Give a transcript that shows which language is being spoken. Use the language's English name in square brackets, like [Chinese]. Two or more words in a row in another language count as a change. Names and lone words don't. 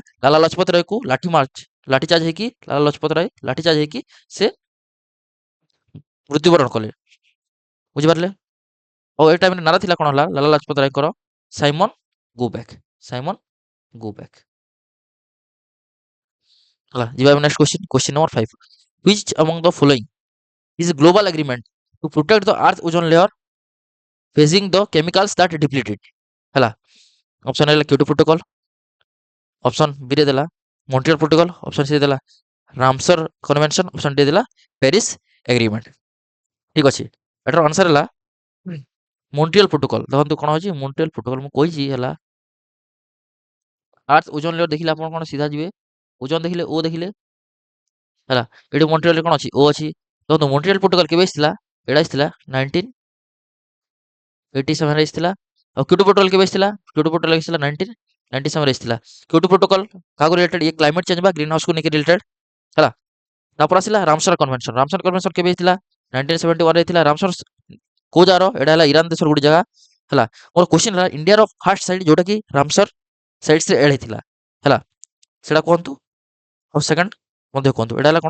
[Odia] ଲାଲା ଲଜପତ ରାୟକୁ ଲାଠିଚାର୍ଜ ହେଇକି ସେ ମୃତ୍ୟୁବରଣ କଲେ। ବୁଝିପାରିଲେ? ଆଉ ଏଇ ଟାଇମରେ ନାରା ଥିଲା କ'ଣ ହେଲା? ଲାଲା ଲଜପତ ରାୟଙ୍କର [English] Simon go back. Simon go back. [Odia] ହେଲା। ଯିବା [English] next question number [Odia] 5। [English] which among the following is global agreement to protect the earth ozone layer phasing the chemicals that deplete it? [Odia] ହେଲା। ଅପସନ ହେଲା କ୍योटो प्रोटोकॉल, ଅପସନ ବି ରେ ଦେଲା ମଣ୍ଟ୍ରିଅଲ ପ୍ରୋଟୋକଲ, ଅପସନ ସି ରେ ଦେଲା ରାମସର କନଭେନସନ, ଅପସନ ଡି ଦେଲା ପ୍ୟାରିସ ଏଗ୍ରିମେଣ୍ଟ। ଠିକ ଅଛି। ଏଟାର ଆନ୍ସର ହେଲା ମଣ୍ଟ୍ରିଅଲ ପ୍ରୋଟୋକଲ। ଦେଖନ୍ତୁ କ'ଣ ଅଛି? ମଣ୍ଟ୍ରିଅଲ ପ୍ରୋଟୋକଲ ମୁଁ କହିଛି ହେଲା। [English] earth ozone layer [Odia] ଦେଖିଲେ ଆପଣ କ'ଣ ସିଧା ଯିବେ? ଓଜୋନ ଦେଖିଲେ ଓ ଦେଖିଲେ। ହେଲା। ଏଠି ମଣ୍ଟ୍ରିଅଲରେ କ'ଣ ଅଛି? ଓ ଅଛି। ଦେଖନ୍ତୁ ମଣ୍ଟ୍ରିଅଲ ପ୍ରୋଟୋକଲ କେବେ ଆସିଥିଲା? ଏଇଟା ଆସିଥିଲା 1987 ରେ ଆସିଥିଲା। ଆଉ କ୍योटो ପ୍ରୋଟୋକଲ କେବେ ଆସିଥିଲା? କ୍योटो ପ୍ରୋଟୋକଲ ଆସିଥିଲା 1997 ରେ ଆସିଥିଲା। क्योटो प्रोटोकॉल କାହାକୁ ରିଲେଟେଡ୍? ଇଏ [English] climate change [Odia] ବା [English] green house [Odia] କୁ ନେଇକି ରିଲେଟେଡ୍। ହେଲା। ତାପରେ ଆସିଲା ରାମସର କନଭେନସନ। ରାମସର କନଭେନସନ କେବେ ହେଇଥିଲା? 1971 ରେ ହେଇଥିଲା। ରାମସର କୋଉ ଜାଗାର? ଏଟା ହେଲା ଇରାନ ଦେଶର ଗୋଟେ ଜାଗା। ହେଲା। ମୋର କ୍ୱେଶ୍ଚନ ହେଲା ଇଣ୍ଡିଆର [English] first site [Odia] ଯୋଉଟା କି ରାମସର ସାଇଟ୍ସ ରେ ଏଡ୍ ହେଇଥିଲା। ହେଲା। ସେଟା କୁହନ୍ତୁ। ଆଉ ସେକେଣ୍ଡ ମଧ୍ୟ କୁହନ୍ତୁ। ଏଟା ହେଲା କ'ଣ?